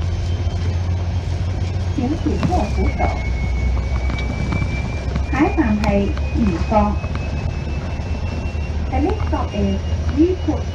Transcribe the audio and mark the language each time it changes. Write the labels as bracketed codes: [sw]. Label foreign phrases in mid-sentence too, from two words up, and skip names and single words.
[yue] 請前右扶手。下一站係怡角。 [en] The next stop is [yue] 怡角。